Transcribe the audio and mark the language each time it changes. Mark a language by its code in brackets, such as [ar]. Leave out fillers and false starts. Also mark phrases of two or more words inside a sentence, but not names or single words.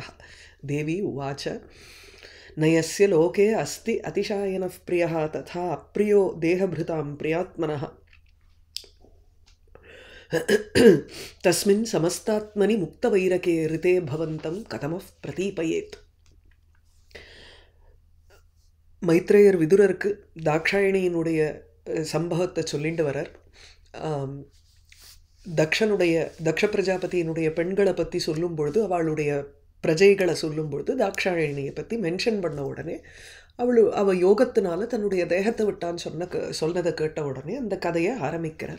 [sa] देवी उवाच न यस्य लोके अस्ति अतिशायनः प्रियः तथा अप्रियो देहभृतां प्रियात्मनः तस्मिन् समस्तात्मनि मुक्तवैरके ऋते भवन्तं कथमः प्रतीपयेत्। [ta] மைத்ரேயர் விதுரருக்கு தாக்ஷாயணியினுடைய சம்பவத்தை சொல்லிட்டு வரார். தக்ஷ பிரஜாபதியினுடைய பெண்களை பற்றி சொல்லும் பொழுது, அவளுடைய பிரஜைகளை சொல்லும் பொழுது தாக்ஷாயணியை பற்றி மென்ஷன் பண்ண உடனே அவள் யோகத்தினால தன்னுடைய தேகத்தை விட்டான்னு சொன்னதை கேட்ட உடனே அந்த கதையை ஆரம்பிக்கிறார்.